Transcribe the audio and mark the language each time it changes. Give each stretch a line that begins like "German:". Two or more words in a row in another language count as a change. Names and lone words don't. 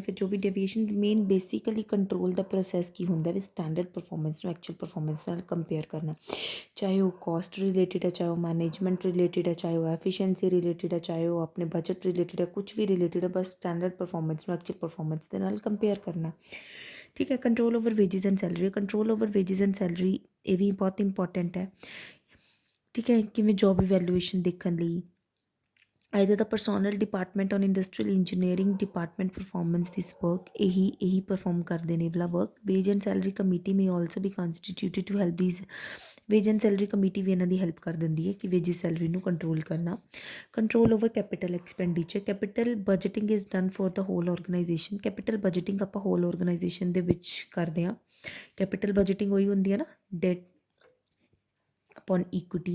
Punjabi: ਫਿਰ ਜੋ ਵੀ ਡੇਵੀਏਸ਼ਨਸ, ਮੇਨ ਬੇਸਿਕਲੀ ਕੰਟਰੋਲ ਦਾ ਪ੍ਰੋਸੈਸ ਕੀ ਹੁੰਦਾ ਵੀ
English: standard performance
Punjabi: ਨੂੰ
English: actual performance
Punjabi: ਨਾਲ ਕੰਪੇਅਰ ਕਰਨਾ, ਚਾਹੇ ਉਹ
English: cost related
Punjabi: ਹੈ, ਚਾਹੇ ਉਹ
English: management related
Punjabi: ਹੈ, ਚਾਹੇ ਉਹ
English: efficiency related
Punjabi: ਹੈ, ਚਾਹੇ ਉਹ ਆਪਣੇ
English: budget related
Punjabi: ਹੈ, ਕੁਛ ਵੀ ਰਿਲੇਟਿਡ ਹੈ, ਬਸ
English: standard performance
Punjabi: ਨੂੰ
English: actual performance
Punjabi: ਦੇ ਨਾਲ ਕੰਪੇਅਰ ਕਰਨਾ। ਠੀਕ ਹੈ।
English: Control over wages and salary. Control over wages and salary
Punjabi: ਇਹ ਵੀ ਬਹੁਤ ਇੰਪੋਰਟੈਂਟ ਹੈ। ਠੀਕ ਹੈ। ਕਿਵੇਂ
English: job evaluation
Punjabi: ਦੇਖਣ ਲਈ
English: either the personnel department or industrial engineering department performance this work,
Punjabi: ਇਹੀ perform ਕਰਦੇ ਨੇ ਵਾਲਾ work।
English: wage and salary committee may also be constituted to help these। wage and salary committee
Punjabi: ਵੀ ਇਹਨਾਂ ਦੀ ਹੈਲਪ ਕਰ ਦਿੰਦੀ ਹੈ ਕਿ
English: wages salary
Punjabi: ਨੂੰ ਕੰਟਰੋਲ ਕਰਨਾ।
English: Control over capital expenditure. Capital budgeting is done for the whole organisation. capital budgeting ਆਪਾਂ whole organisation
Punjabi: ਦੇ ਵਿੱਚ ਕਰਦੇ ਹਾਂ।
English: capital budgeting
Punjabi: ਉਹੀ ਹੁੰਦੀ ਹੈ ਨਾ,
English: debt upon equity.